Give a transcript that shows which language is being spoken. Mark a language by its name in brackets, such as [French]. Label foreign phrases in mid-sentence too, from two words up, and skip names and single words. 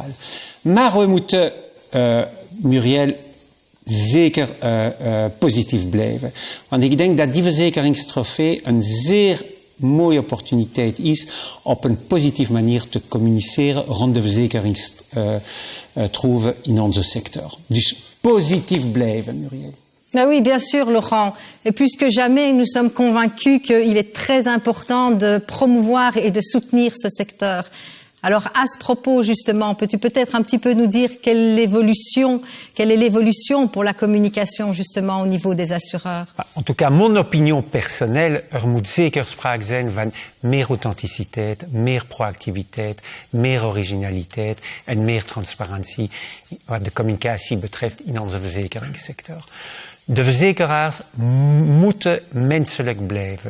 [Dutch] Maar we moeten, Muriel, zeker positief blijven. Want ik denk dat die verzekeringstrofee een zeer mooie opportuniteit is op een positieve manier te communiceren rond de verzekeringstroeven in onze sector. Dus positief blijven, Muriel. [French] Ben oui, bien sûr, Laurent. Et plus que jamais, nous sommes convaincus qu'il est très important de promouvoir et de soutenir ce secteur. Alors, à ce propos, justement, peux-tu peut-être un petit peu nous dire quelle est l'évolution pour la communication, justement, au niveau des assureurs? En tout cas, mon opinion personnelle, [Dutch] moet zeker sprake zijn van meer authenticiteit, meer proactiviteit, meer originaliteit en meer transparantie wat de communicatie betreft in onze verzekeringssector. De verzekeraars moeten menselijk blijven.